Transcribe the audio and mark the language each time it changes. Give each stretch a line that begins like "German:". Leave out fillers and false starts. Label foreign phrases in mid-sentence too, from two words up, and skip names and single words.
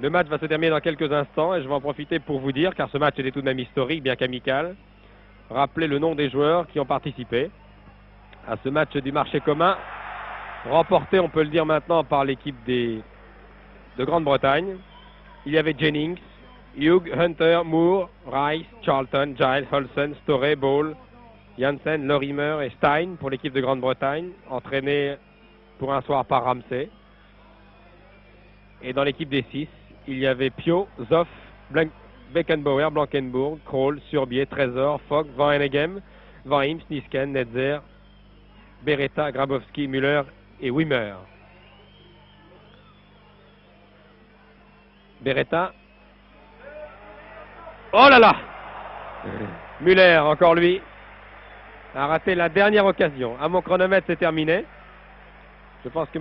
French: Le match va se terminer dans quelques instants et je vais en profiter pour vous dire, car ce match était tout de même historique, bien qu'amical, rappeler le nom des joueurs qui ont participé à ce match du marché commun, remporté, on peut le dire maintenant, par l'équipe de Grande-Bretagne. Il y avait Jennings, Hughes, Hunter, Moore, Rice, Charlton, Giles, Olsen, Storey, Ball, Janssen, Lorimer et Stein pour l'équipe de Grande-Bretagne, entraîné pour un soir par Ramsey. Et dans l'équipe des 6, il y avait Pio, Zoff, Beckenbauer, Blankenburg, Kroll, Surbier, Trésor, Fogg, Van Henegem, Van Imps, Nisken, Netzer, Beretta, Grabowski, Müller et Wimmer. Beretta. Oh là là! Müller, encore lui, a raté la dernière occasion. À mon chronomètre, c'est terminé. Je pense que M.